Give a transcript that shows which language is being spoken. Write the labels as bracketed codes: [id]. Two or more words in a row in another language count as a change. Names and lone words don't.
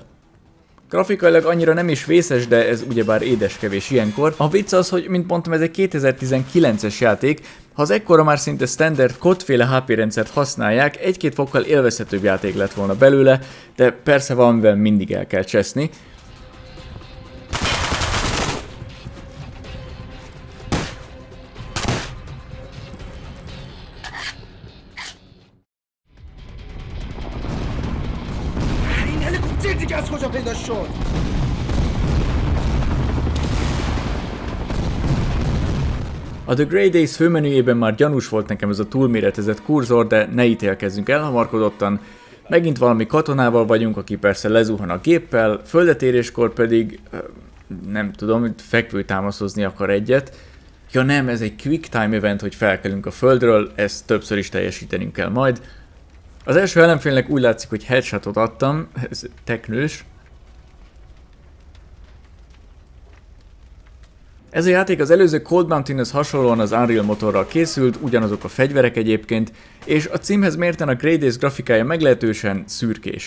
[hu] Grafikailag annyira nem is vészes, de ez ugyebár édeskevés ilyenkor. A vicc az, hogy mint mondtam, ez egy 2019-es játék, ha az ekkora már szinte standard COD-féle HP rendszert használják, 1-2 fokkal élvezhetőbb játék lett volna belőle, de persze valamivel mindig el kell cseszni. [fa] از کجا پیدا شد؟ [hu] A The Grey Days főmenüjében már gyanús volt nekem ez a túlméretezett kurzor, de ne ítélkezzünk elhamarkodottan. Megint valami katonával vagyunk, aki persze lezuhan a géppel, földetéréskor pedig, nem tudom, fekvőtámaszozni akar egyet. Ja nem, ez egy [en] quick time event, [hu] hogy felkelünk a földről, ezt többször is teljesítenünk kell majd. Az első ellenfélnek úgy látszik, hogy headshotot adtam, ez teknős. Ez a játék az előző Cold Mountainhoz hasonlóan az Unreal motorral készült, ugyanazok a fegyverek egyébként, és a címhez mérten a Grey Days grafikája meglehetősen szürkés.